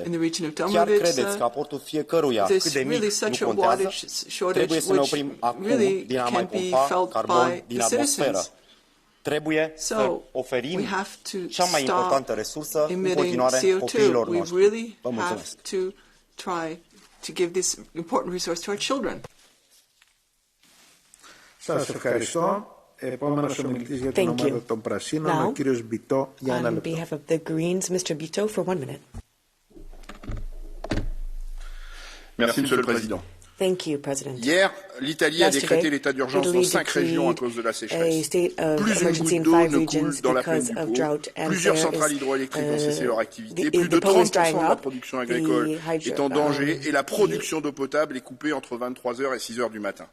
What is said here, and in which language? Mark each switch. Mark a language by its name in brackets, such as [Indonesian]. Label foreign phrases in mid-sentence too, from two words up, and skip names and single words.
[Romanian] Chiar credeți că aportul fiecăruia, cât de mic, nu contează? Trebuie să ne oprim acum din a mai pompa carbon din atmosferă. Trebuie să oferim cea mai importantă resursă în continuare copiilor noștri. Vă mulțumesc. [Greek] Σας ευχαριστώ. Επόμενος ομιλητής για την ομάδα των Πρασίνων, ο κύριος Μπιτό, για 1 λεπτό. [English] On behalf of the Greens, Mr. Bito, for 1 minute. [French] Merci, Monsieur le Président. [English] Thank you, President. [French] Hier, l'Italie a décrété l'état d'urgence dans 5 régions à cause de la sécheresse. Plus d'une goutte d'eau ne coule dans la plaine du Pô. Plusieurs centrales hydroélectriques ont cessé leur activité. Plus de 30% de la production agricole est en danger et la production d'eau potable est coupée entre 23h et 6h du matin.